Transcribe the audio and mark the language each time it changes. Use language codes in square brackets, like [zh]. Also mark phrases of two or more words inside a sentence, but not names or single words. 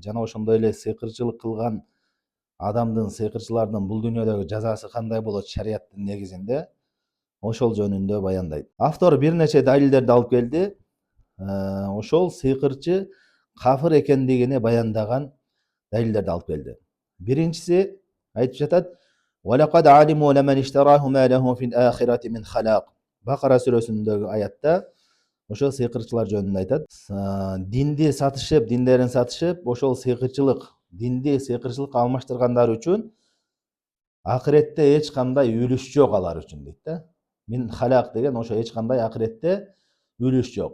[ky] Жана ошондой эле сыйкырчылык кылган адамдын, сыйкырчылардын бул дүйнөдөгү жазасы кандай болот шариаттын негизинде? Ошол жөнүндө баяндайт. Автор бир нече далилдерди алып келди. Ошол сыйкырчы кафыр экендигини баяндаган далилдерди алып келди. Биринчиси айтып жатат: [ar] "ولقد علموا لمن اشتراه ما له في الآخرة من خلاق." [ky] Бакара сүрөсүндөгү аятта ошо сыйкырчылар жөнүндө айтат. Динди сатышып, диндерин сатышып, ошол сыйкырчылык, динди сыйкырчылыкка алмаштыргандар үчүн акыретте эч кандай үлүш жок алар үчүн дейт да. [ar] من خلاق [ky] деген ошо эч кандай акыретте үлүш жок.